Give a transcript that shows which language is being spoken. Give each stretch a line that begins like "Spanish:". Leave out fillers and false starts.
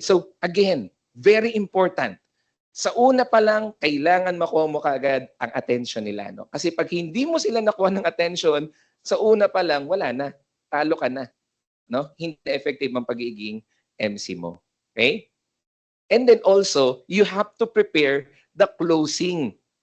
English: So, again, very important.
Filipino: Sa una pa lang, kailangan makuha mo kaagad ang attention nila. No? Kasi pag hindi mo sila nakuha ng attention, sa una pa lang, wala na. Talo ka na. No? Hindi effective ang pagiging MC mo. Okay?
English: And then also, you have to prepare the closing.